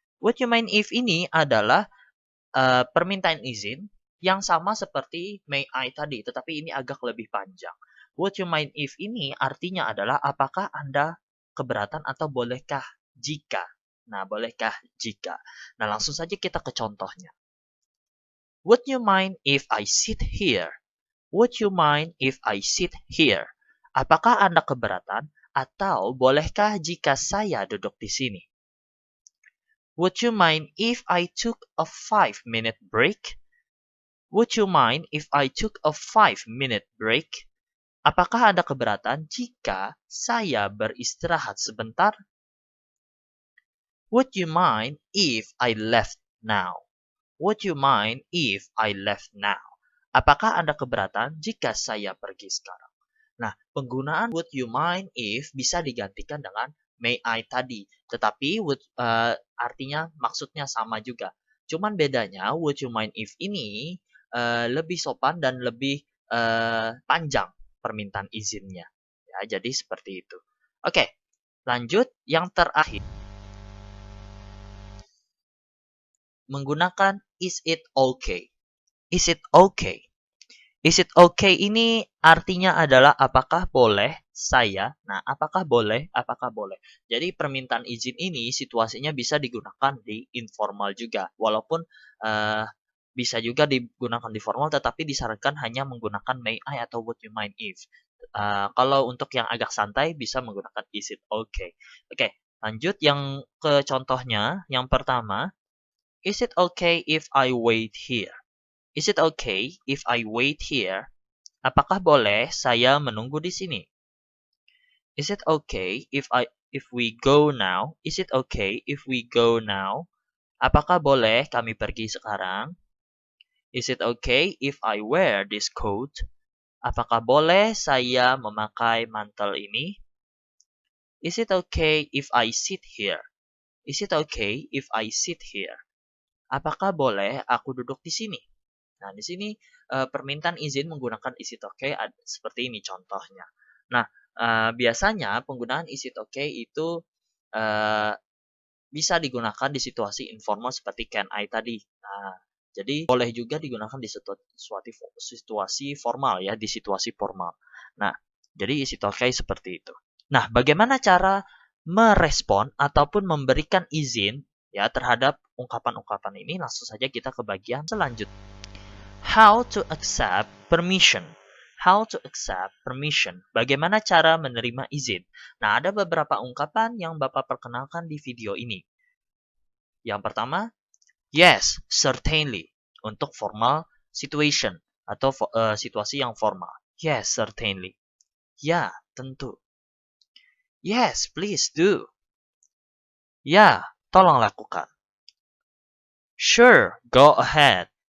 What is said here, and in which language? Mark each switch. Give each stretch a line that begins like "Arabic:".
English: Would you mind if
Indonesian: ini adalah permintaan izin yang sama seperti
English: may I
Indonesian: tadi, tetapi ini agak lebih panjang.
English: Would you mind if
Indonesian: ini artinya adalah apakah Anda keberatan atau bolehkah jika. Nah, bolehkah jika. Nah, langsung saja kita ke contohnya.
English: Would you mind if I sit here? Would you mind if I sit here?
Indonesian: Apakah Anda keberatan atau bolehkah jika saya duduk di sini?
English: Would you mind if I took a 5-minute break? Would you mind if I took a 5-minute break?
Indonesian: Apakah Anda keberatan jika saya beristirahat sebentar?
English: Would you mind if I left now? Would you mind if I left now?
Indonesian: Apakah Anda keberatan jika saya pergi sekarang? Nah, penggunaan
English: would you mind if
Indonesian: bisa digantikan dengan
English: may I
Indonesian: tadi. Tetapi would, artinya maksudnya sama juga. Cuman bedanya
English: would you mind if
Indonesian: ini lebih sopan dan lebih panjang permintaan izinnya. Ya, jadi seperti itu. Oke, lanjut yang terakhir. Menggunakan
English: is it okay. Is it okay? Is it okay
Indonesian: ini artinya adalah apakah boleh saya? Nah, apakah boleh? Apakah boleh? Jadi permintaan izin ini situasinya bisa digunakan di informal juga. Walaupun bisa juga digunakan di formal, tetapi disarankan hanya menggunakan
English: may I
Indonesian: atau
English: would you mind if.
Indonesian: Kalau untuk yang agak santai bisa menggunakan
English: is it okay.
Indonesian: Oke, lanjut yang ke contohnya. Yang pertama,
English: is it okay if I wait here? Is it okay if I wait here?
Indonesian: Apakah boleh saya menunggu di sini?
English: Is it okay if we go now? Is it okay if we go now?
Indonesian: Apakah boleh kami pergi sekarang?
English: Is it okay if I wear this coat?
Indonesian: Apakah boleh saya memakai mantel ini?
English: Is it okay if I sit here? Is it okay if I sit here?
Indonesian: Apakah boleh aku duduk di sini? Nah, di sini permintaan izin menggunakan
English: is it okay
Indonesian: seperti ini contohnya. Nah, biasanya penggunaan
English: is it okay
Indonesian: itu bisa digunakan di situasi informal seperti
English: can I
Indonesian: tadi. Nah, jadi boleh juga digunakan di situasi formal ya, di situasi formal. Nah, jadi
English: is it okay
Indonesian: seperti itu. Nah, bagaimana cara merespon ataupun memberikan izin ya terhadap ungkapan-ungkapan ini? Langsung saja kita ke bagian selanjutnya.
English: How to accept permission. How to accept permission.
Indonesian: Bagaimana cara menerima izin? Nah, ada beberapa ungkapan yang Bapak perkenalkan di video ini. Yang pertama,
English: yes, certainly.
Indonesian: Untuk
English: formal situation
Indonesian: atau situasi yang formal.
English: Yes, certainly.
Indonesian: Ya, tentu.
English: Yes, please do.
Indonesian: Ya, tolong lakukan.
English: Sure, go ahead.